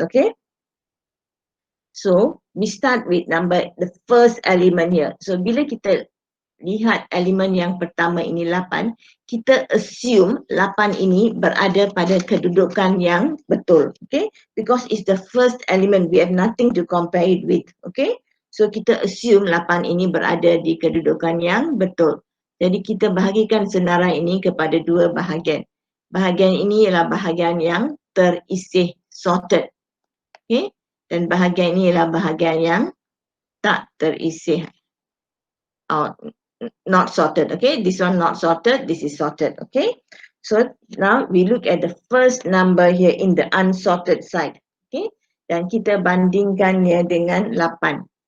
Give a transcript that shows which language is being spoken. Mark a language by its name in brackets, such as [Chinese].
[English] Okay, so we start with the first element here. [Malay] So bila kita lihat elemen yang pertama ini 8, kita assume 8 ini berada pada kedudukan yang betul. [English] Okay, because it's the first element, we have nothing to compare it with. [Malay] Okay, so kita assume 8 ini berada di kedudukan yang betul. Jadi kita bahagikan senarai ini kepada dua bahagian. Bahagian ini ialah bahagian yang terisih, sorted. Okay, dan bahagian ini ialah bahagian yang tak terisih. [English] Not sorted. Okay, this one not sorted, this is sorted. Okay, so now we look at the first number here in the unsorted side. [Malay] Okay, dan kita bandingkannya dengan 8.